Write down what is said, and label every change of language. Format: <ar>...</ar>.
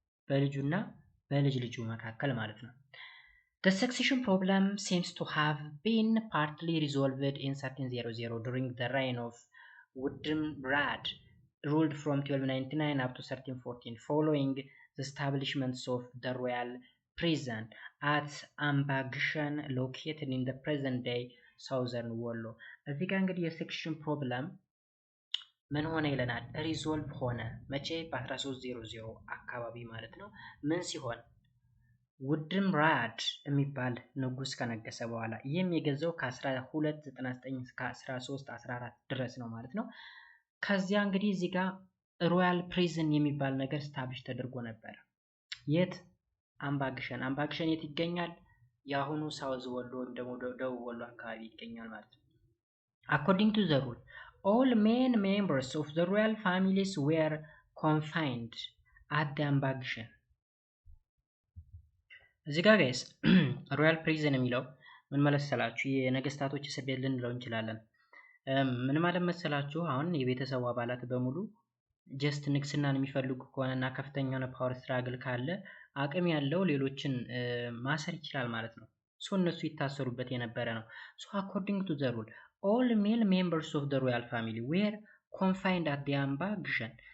<am>በልጁና በልጅ ልጁ መካከል ማለት ነው።</am> <en>The succession problem seems to have been partly resolved in 1300 during the reign of Wodimrad, ruled from 1299 up to 1314, following the establishments of the royal prison at Ambagishan, located in the present-day southern Wollo.</en> <am>እዚህ ጋር እንግዲህ የሰክሽን ፕሮብለም ምን ሆነ ይለናል? ሪዞልቭ ሆነ። መቼ? በ1300 አካባቢ ማለት ነው። ምን ሲሆን? ውድምራድ የሚባል ንጉስ ከነገሰ በኋላ ይህም የገዛው ከ1299 እስከ 1314 ድረስ ነው ማለት ነው። ከዚያ እንግዲህ እዚህ ጋር ሮያል ፕሪዝን የሚባል ነገር ስታብሊሽ ተደርጎ ነበር። የት? አምባግሸን። አምባግሸን የት ይገኛል? የአሁኑ ሳውዝ ወሎ ወይም ደግሞ ደቡብ ወሎ አካባቢ ይገኛል ማለት ነው።</am> <en>According to the rule, all main members of the royal families were confined at the Ambagishan.</en> <am>እዚህ ጋር ጋይስ ሮያል ፕሪዝን የሚለው ምን ማለት መሰላችሁ? የነገስታቶች እስር ቤት ልንለው እንችላለን። ምን ማለት መሰላችሁ? አሁን የቤተሰቡ አባላት በሙሉ ጀስት ንግስናን የሚፈልጉ ከሆነና ከፍተኛ የሆነ ፓወር ስትራግል ካለ አቅም ያለው ሌሎችን ማሰር ይችላል ማለት ነው። ሶ እነሱ ይታሰሩበት የነበረ ነው። ሶ</am> <en>according to the rule all male members of the royal family were confined at the Ambagishan.</en>